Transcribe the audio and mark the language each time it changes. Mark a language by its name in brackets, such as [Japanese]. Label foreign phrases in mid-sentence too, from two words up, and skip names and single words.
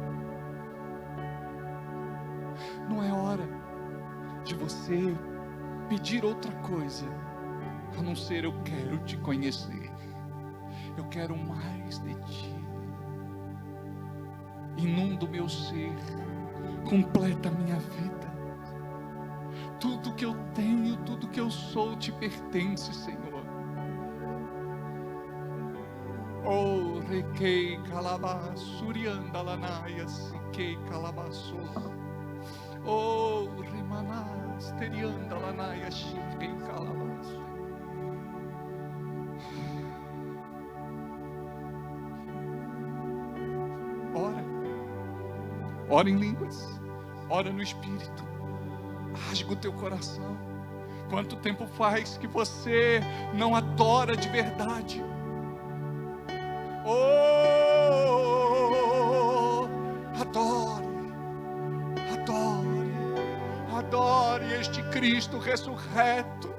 [Portuguese] Não é hora de você pedir outra coisa, a não ser eu quero te conhecer. Eu quero mais de ti. Inunda o meu ser, completa a minha vida. Tudo que eu tenho, tudo que eu sou te pertence, Senhor. Oh, requei calabaço, urianda lanaia, siquei calabaço. Oh, remanás, terianda lanaia, chiquei calabaço. Ora, ora em línguas, ora no Espírito, rasga o teu coração. Quanto tempo faz que você não adora de verdade? Oh, adore, adore, adore este Cristo ressurreto.